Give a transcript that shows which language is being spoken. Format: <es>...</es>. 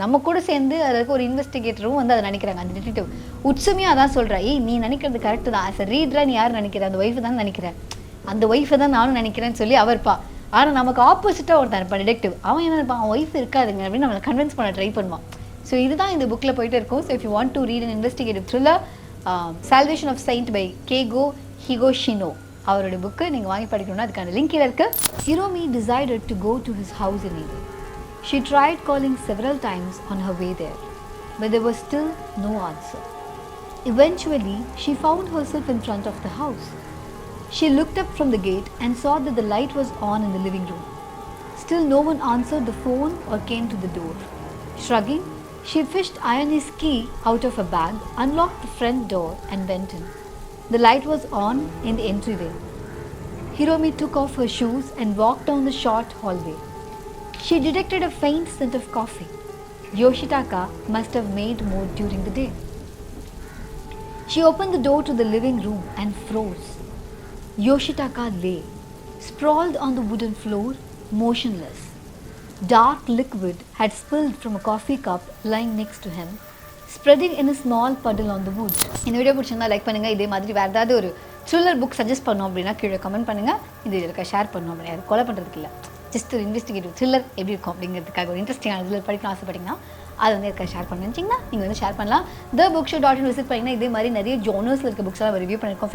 <ta>நம்ம கூட சேர்ந்து அதுக்கு ஒரு இன்வெஸ்டிகேட்டரும் வந்து அதை நினைக்கிறாங்க. அந்த டிடெக்டிவ் உச்சமையாக அதான் சொல்கிறேன், ஏய் நீ நினைக்கிறது கரெக்டு தான், ஆஸ் அ ரீடராக நீ யார் நினைக்கிற, அந்த ஒய்ஃபை தான் நினைக்கிறேன், அந்த ஒய்ஃபை தான் நானும் நினைக்கிறேன்னு சொல்லி அவர்ப்பா. ஆனால் நமக்கு ஆப்போசிட்டாக ஒருத்தன் இருப்பான் டிடெக்டிவ், அவன் என்ன இருப்பான், அவன் ஒய்ஃப் இருக்காதுங்க அப்படின்னு நம்மளை கன்வின்ஸ் பண்ண ட்ரை பண்ணுவான். ஸோ இதுதான் இந்த புக்கில் போயிட்டு இருக்கும்.</ta> <en>so if you want to read an investigative thriller,</en> <ta>salvation of Saint by கேகோ ஹிகாஷினோ, அவரோட புக்கு நீங்கள் வாங்கி படிக்கணும்னா அதுக்கான லிங்க் கீழே இருக்குது.</ta> <en>Hiromi decided to go to his house in Eden. She tried calling several times on her way there, but there was still no answer. Eventually, she found herself in front of the house. She looked up from the gate and saw that the light was on in the living room. Still no one answered the phone or came to the door. Shrugging, she fished Ayani's key out of her bag, unlocked the front door and went in. The light was on in the entryway. Hiromi took off her shoes and walked down the short hallway. She detected a faint scent of coffee. Yoshitaka must have made more during the day. She opened the door to the living room and froze. Yoshitaka lay, sprawled on the wooden floor, motionless. Dark liquid had spilled from a coffee cup lying next to him, spreading in a small puddle on the wood.</en> <ta>இந்த video பிடிச்சிருந்தா like பண்ணுங்கள். இதே மாதிரி வேறு ஏதாவது ஒரு thriller book suggest பண்ணோம் அப்படின்னா கீழே கமெண்ட் பண்ணுங்கள். இது இருக்க ஷேர் பண்ணோம் அப்படின்னா அது கொலை பண்ணுறதுக்கு இல்லை, ஜஸ்ட் ஒரு இன்வெஸ்டிகேட்டிவ் த்ரில்லர் எப்படி இருக்கும் அப்படிங்கிறதுக்காக ஒரு இன்ட்ரெஸ்டிங்கான த்ரில்லர் படிக்கணும் ஆசைப்பட்டீங்கன்னா அது வந்து இருக்க ஷேர் பண்ணிச்சிங்கன்னா நீங்கள் வந்து ஷேர் பண்ணலாம். thebookshop.in விசிட் பண்ணிங்கன்னா இதே மாதிரி நிறைய ஜோனர்ஸில் இருக்க புக்ஸ்லாம் ரிவ்யூ பண்ணியிருக்கோம்.</ta>